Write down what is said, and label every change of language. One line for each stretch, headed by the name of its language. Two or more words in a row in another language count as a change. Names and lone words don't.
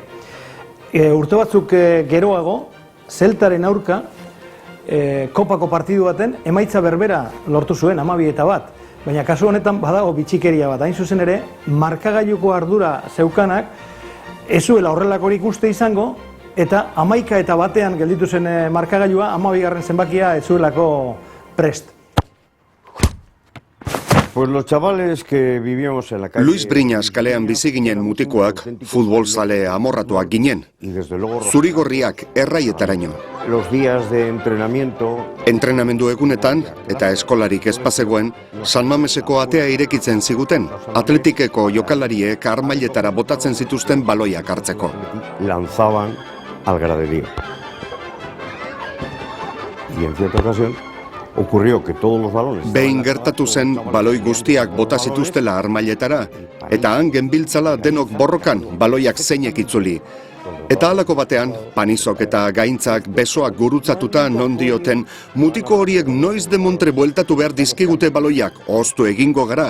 Basque: Urte batzuk geroago, Zeltaren aurka, kopako partidu baten, emaitza berbera lortu zuen 12-1. Baina kasu honetan badago bitxikeria bat. Hain zuzen ere, markagailuko ardura zeukanak, ez zuela horrelakorik uste izango, eta 11-1 gelditu zen markagailua, 12. zenbakia ez zuelako prest.
Spanish: Pues los chavales que vivíamos en la calle...
Basque: Luis Briñas kalean bizi ginen mutikoak futbolzale amorratuak ginen. Zurigorriak erraietaraino.
Spanish: Los días de entrenamiento...
Basque: Entrenamendu egunetan, eta eskolarik espazegoen, San Mameseko atea irekitzen ziguten, Atletikeko jokalariek armailetara botatzen zituzten baloiak hartzeko.
Spanish: Lanzaban al graderío. Y en cierta ocasión ocurrió que todos los balones...
Basque: Behin gertatu zen baloi guztiak bota zituztela armailetara, eta han genbiltzala denok borrokan baloiak zeinek itzuli. Eta halako batean, panizok eta gaintzak besoak gurutzatuta non dioten, mutiko horiek noiz demontre bueltatu behar dizkigute baloiak, oztu egingo gara.